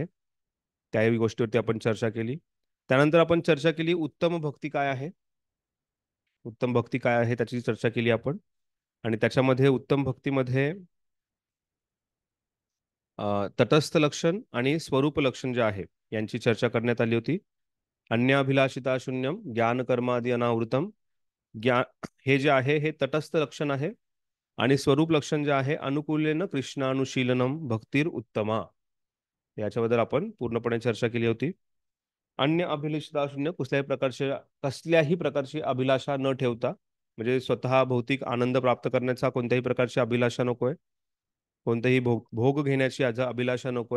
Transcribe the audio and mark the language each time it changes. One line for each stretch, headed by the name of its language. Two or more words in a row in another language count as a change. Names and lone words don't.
Marathi: त्याही गोष्टीवरती आपण चर्चा केली. त्यानंतर आपण चर्चा केली उत्तम भक्ती काय आहे. उत्तम भक्ती काय आहे त्याची चर्चा केली आपण. आणि त्याच्यामध्ये उत्तम भक्तीमध्ये तटस्थ लक्षण आणि स्वरूप लक्षण जे आहे यांची चर्चा करण्यात आली होती.
Sanskrit: अन्याभिलाषिता शून्यम ज्ञान कर्मादि अनावृतम.
Marathi: ज्ञान हे जे आहे हे तटस्थ लक्षण आहे. आणि स्वरूप लक्षण जे आहे
Sanskrit: अनुकूलेन कृष्णानुशीलनम भक्तीर उत्तमा.
Marathi: याच्याबद्दल आपण पूर्णपणे चर्चा केली होती.
Sanskrit: अन्य अभिलाषिता शून्य
Marathi: कसल्याही प्रकारची अभिलाषा न ठेवता, म्हणजे स्वतः भौतिक आनंद प्राप्त करण्याचा कोणत्याही प्रकारची अभिलाषा नकोय. कोणतेही भोग घेण्याची अभिलाषा नकोय.